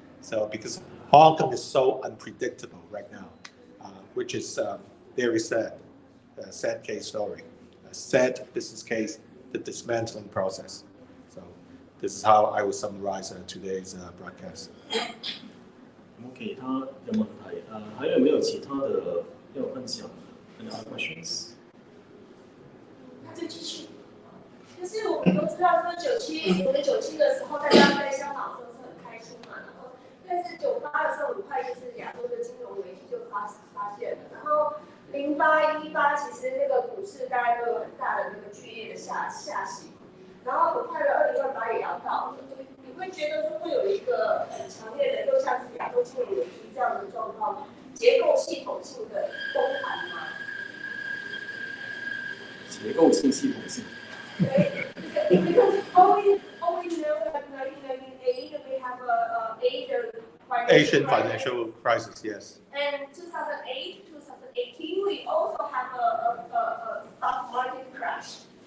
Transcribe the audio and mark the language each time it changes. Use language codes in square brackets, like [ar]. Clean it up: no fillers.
[en] So because Hong Kong is so unpredictable right now, which is very sad, a sad case story, a sad business case, the dismantling process. So this is how I would summarize today's broadcast. [zh] 其他的问題還有沒有其他的要分享？ [en] Any other questions？ [zh] 那就繼續。就是我們都知道，說我們97的時候，大家在香港的時候是很開心嘛，然後但是98的時候，很快就是亞洲的金融危機就發現了，然後08、18其實那個股市大概都有很大的那個劇烈的下行，然後很快的2028也要到，你會覺得說會有一個很強烈的，就像是亞洲金融危機這樣的狀況，結構系統性的崩盤嗎？結構性系統性。 [en] Because all we know that 1998 we have a Asian financial crisis, yes. And 2008, 2018 we also have a stock market crash.